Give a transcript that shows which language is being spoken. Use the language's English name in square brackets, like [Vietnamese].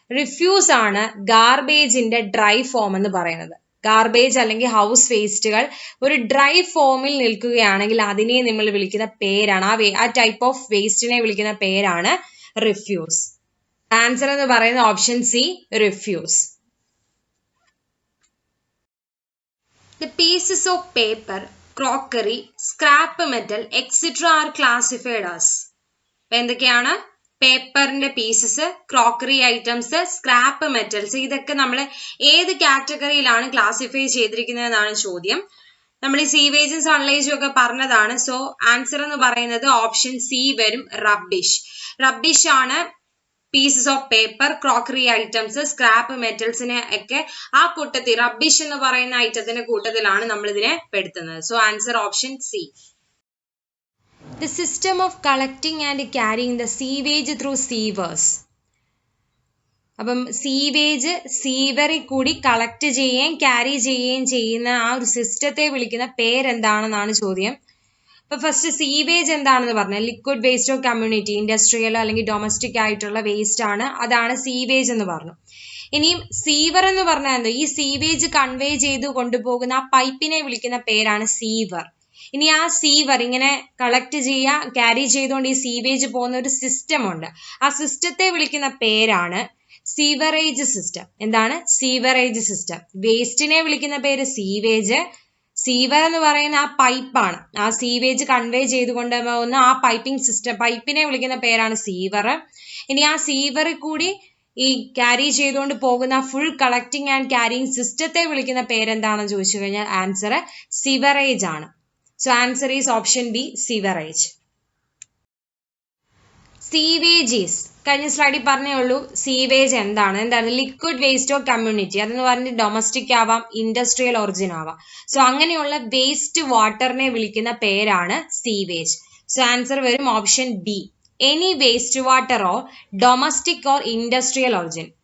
[Malayalam] Refuse ആണ് ഗാർബേജിന്റെ dry form എന്ന് പറയുന്നത്. ഗാർബേജ് അല്ലെങ്കിൽ ഹൗസ് വേസ്റ്റുകൾ ഒരു ഡ്രൈ ഫോമിൽ നിൽക്കുകയാണെങ്കിൽ അതിനെ നമ്മൾ വിളിക്കുന്ന പേരാണ്, ആ ടൈപ്പ് ഓഫ് വേസ്റ്റിനെ വിളിക്കുന്ന പേരാണ് റിഫ്യൂസ്. ആൻസർ എന്ന് പറയുന്നത് option C, refuse. [English] The pieces of paper, crockery, scrap metal, etc. are classified as. [Malayalam] എന്തൊക്കെയാണ്? പേപ്പറിന്റെ pieces, crockery items, scrap metals. ഇതൊക്കെ നമ്മൾ ഏത് കാറ്റഗറിയിലാണ് ക്ലാസിഫൈ ചെയ്തിരിക്കുന്നതെന്നാണ് ചോദ്യം. നമ്മൾ ഈ സീവേജും സൺലൈജും ഒക്കെ പറഞ്ഞതാണ്. സോ ആൻസർ എന്ന് പറയുന്നത് ഓപ്ഷൻ സി വരും, റബ്ബിഷ്. റബ്ബിഷ് ആണ് pieces of paper, crockery items, scrap മെറ്റൽസിനെ ഒക്കെ ആ കൂട്ടത്തിൽ, റബ്ബിഷ് എന്ന് പറയുന്ന ഐറ്റത്തിന്റെ കൂട്ടത്തിലാണ് നമ്മൾ ഇതിനെ പെടുത്തുന്നത്. So answer option C. [English] The system of collecting and carrying the sewage through sewers. [Malayalam] അപ്പം സീവേജ് സീവറിൽ കൂടി കളക്ട് ചെയ്യുകയും ക്യാരി ചെയ്യുകയും ചെയ്യുന്ന ആ ഒരു സിസ്റ്റത്തെ വിളിക്കുന്ന പേരെന്താണെന്നാണ് ചോദ്യം. അപ്പൊ ഫസ്റ്റ് സീവേജ് എന്താണെന്ന് പറഞ്ഞാൽ liquid waste of community, industrial അല്ലെങ്കിൽ ഡൊമസ്റ്റിക് ആയിട്ടുള്ള വേസ്റ്റ് ആണ്, അതാണ് സീവേജ് എന്ന് പറഞ്ഞു. ഇനിയും സീവർ എന്ന് പറഞ്ഞാൽ എന്തോ, ഈ സീവേജ് കൺവേ ചെയ്ത് കൊണ്ടുപോകുന്ന ആ പൈപ്പിനെ വിളിക്കുന്ന പേരാണ് സീവർ. ഇനി ആ സീവർ ഇങ്ങനെ കളക്ട് ചെയ്യുക, ക്യാരി ചെയ്തുകൊണ്ട് ഈ സീവേജ് പോകുന്ന ഒരു സിസ്റ്റം ഉണ്ട്. ആ സിസ്റ്റത്തെ വിളിക്കുന്ന പേരാണ് സീവറേജ് സിസ്റ്റം. എന്താണ്? Sewerage system. വേസ്റ്റിനെ വിളിക്കുന്ന പേര് സീവേജ്. സീവർ എന്ന് പറയുന്ന ആ പൈപ്പാണ്, ആ സീവേജ് കൺവേ ചെയ്ത് കൊണ്ടുപോകുന്ന ആ പൈപ്പിംഗ് സിസ്റ്റം, പൈപ്പിനെ വിളിക്കുന്ന പേരാണ് സീവർ. ഇനി ആ സീവറിൽ കൂടി ഈ ക്യാരി ചെയ്തുകൊണ്ട് പോകുന്ന ഫുൾ കളക്ടിങ് ആൻഡ് ക്യാരിങ് സിസ്റ്റത്തെ വിളിക്കുന്ന പേരെന്താണെന്ന് ചോദിച്ചു കഴിഞ്ഞാൽ ആൻസർ സിവറേജ് ആണ്. [English] So answer is option B, sewerage. Sewages. [Malayalam] കഴിഞ്ഞ സ്ലൈഡിൽ പറഞ്ഞേ ഉള്ളൂ സീവേജ് എന്താണ് ലിക്വിഡ് വേസ്റ്റ് ഓഫ് കമ്മ്യൂണിറ്റി. അതെന്ന് പറഞ്ഞ് ഡൊമസ്റ്റിക് ആവാം, ഇൻഡസ്ട്രിയൽ ഒറിജിൻ ആവാം. സോ അങ്ങനെയുള്ള വേസ്റ്റ് വാട്ടറിനെ വിളിക്കുന്ന പേരാണ് സീവേജ്. സോ ആൻസർ വരും option B, [English] Any waste water or domestic or industrial origin.